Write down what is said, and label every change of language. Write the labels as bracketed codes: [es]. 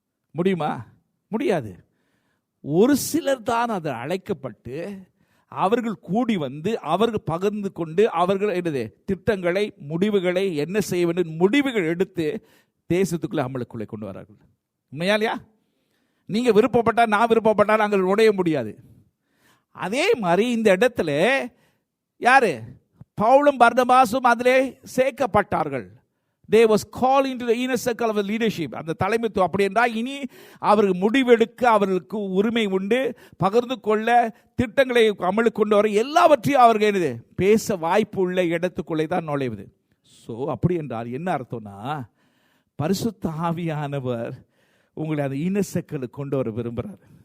[ta] முடியுமா? முடியாது. ஒரு சிலர் தான் அதை அழைக்கப்பட்டு அவர்கள் கூடி அவர்கள் பகிர்ந்து கொண்டு அவர்கள் திட்டங்களை, முடிவுகளை என்ன செய்ய வேண்டும், முடிவுகள் எடுத்து தேசத்துக்குள்ள அமலுக்குள்ளே கொண்டு வரார்கள். உண்மையா இல்லையா? நீங்க விருப்பப்பட்டா, நான் விருப்பப்பட்டா நாங்கள் நுழைய முடியாது. அதே மாதிரி இந்த இடத்துல யாரு? பவுலும் பர்னபாசும் அதிலே சேர்க்கப்பட்டார்கள். [en] They was called into the inner circle of leadership. [ta] அந்த தலைமைத்துவம். அப்படி என்றால் இனி அவர்கள் முடிவெடுக்க அவர்களுக்கு உரிமை உண்டு, பகிர்ந்து கொள்ள, திட்டங்களை அமலுக்கு கொண்டு வர, எல்லாவற்றையும் அவர்கள் பேச வாய்ப்பு உள்ள இடத்துக்குள்ளே தான் நுழைவது. ஸோ அப்படி என்றால் என்ன அர்த்தம்னா, பரிசுத்த ஆவியானவர் உங்களை அந்த இன்னர் சர்க்கிளுக்கு கொண்டு வர விரும்புகிறார்.